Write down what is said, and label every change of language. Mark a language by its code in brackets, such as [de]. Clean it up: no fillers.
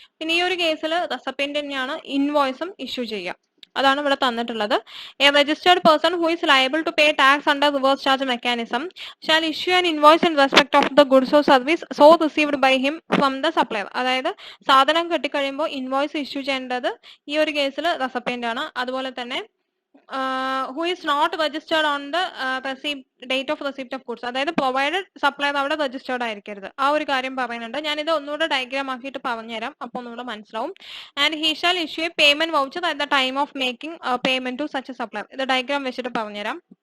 [ml] പിന്നെ ഈ ഒരു കേസിൽ റെസിപ്പിയന്റ് തന്നെയാണ് ഇൻവോയ്സും ഇഷ്യൂ ചെയ്യുക. അതാണ് ഇവിടെ തന്നിട്ടുള്ളത്. [en] A registered person who is liable to pay tax under reverse charge mechanism shall issue an invoice in respect of the goods or service so received by him from the supplier. [ml] അതായത് സാധനം കിട്ടിക്കഴിയുമ്പോൾ invoice issue ചെയ്യേണ്ടത് ഈ ഒരു കേസിൽ recipient ആണ്. അതുപോലെ തന്നെ [en] who is not registered on the date of receipt of goods. [ml] അതായത് പ്രൊവൈഡഡ് സപ്ലയർ അവിടെ രജിസ്റ്റേർഡ് ആയിരിക്കരുത്. ആ ഒരു കാര്യം പറയുന്നുണ്ട്. ഞാനിത് ഒന്നുകൂടെ ഡയഗ്രാം ആക്കിയിട്ട് പറഞ്ഞുതരാം, അപ്പൊ ഒന്നുകൂടെ മനസ്സിലാവും. [en] And he shall issue a payment voucher at the time of making payment to such a supplier. [ml] ഇത് ഡയഗ്രാം വെച്ചിട്ട് പറഞ്ഞുതരാം.